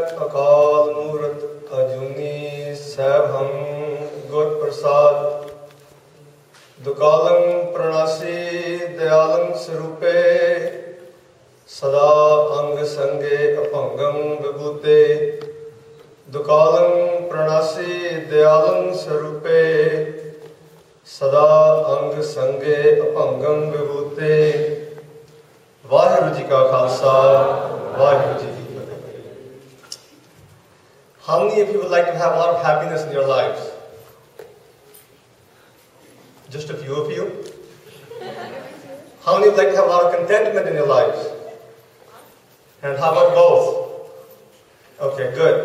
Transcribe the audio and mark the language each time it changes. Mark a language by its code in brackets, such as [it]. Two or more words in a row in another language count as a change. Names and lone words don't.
[pa] ਅਕਾਲ ਮੂਰਤਿ ਅਜੂਨੀ ਸੈਭੰ ਗੁਰ ਪ੍ਰਸਾਦਿ ਦੁਕਾਲੰ ਪ੍ਰਣਾਸੀ ਦਇਆਲੰ ਸਰੂਪੇ ਸਦਾ ਅੰਗ ਸੰਗੇ ਅਭੰਗੰ ਬਿਭੂਤੇ ਦੁਕਾਲੰ ਪ੍ਰਣਾਸੀ ਦਇਆਲੰ ਸਰੂਪੇ ਸਦਾ ਅੰਗ ਸੰਗੇ ਅਭੰਗੰ ਬਿਭੂਤੇ। ਵਾਹਿਗੁਰੂ ਜੀ ਕਾ ਖਾਲਸਾ ਵਾਹਿਗੁਰੂ ਜੀ ਕੀ ਫਤਿਹ। [en] How many of you would like to have a lot of happiness in your lives? Just a few of you? How many would like to have a lot of contentment in your lives? And how about both? Okay, good.